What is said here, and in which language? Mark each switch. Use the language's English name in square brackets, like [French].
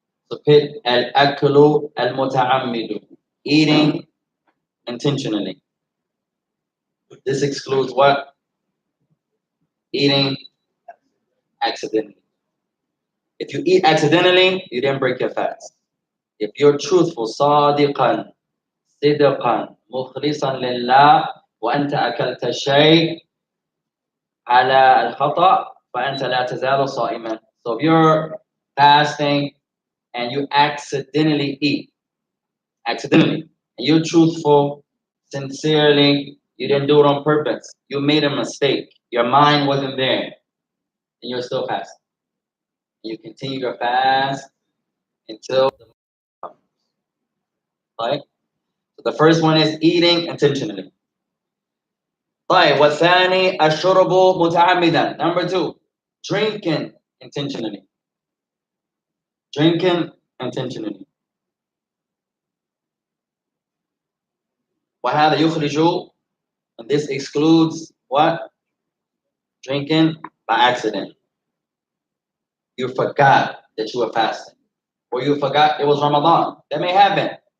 [English] So pick al-aklu al-muta'ammidu, eating intentionally. This excludes what? Eating accidentally. If you eat accidentally, you didn't break your fast. If you're truthful, [Arabic] صادقا صدقا مخلصا لله وأنت أكلت شيء على الخطأ فأنت لا تزال صائما. [English] So if you're fasting and you accidentally eat, accidentally, and you're truthful, sincerely, you didn't do it on purpose, you made a mistake, your mind wasn't there, and you're still fasting. You continue to fast until the morning comes. Right? So the first one is eating intentionally. [Arabic] طيب والثاني الشرب متعمدا. [English] Number 2, drinking intentionally. Drinking intentionally. [Arabic] وهذا يخرج, [English] and this excludes what? Drinking by accident. You forgot that you were fasting, or you forgot it was Ramadan. That may happen.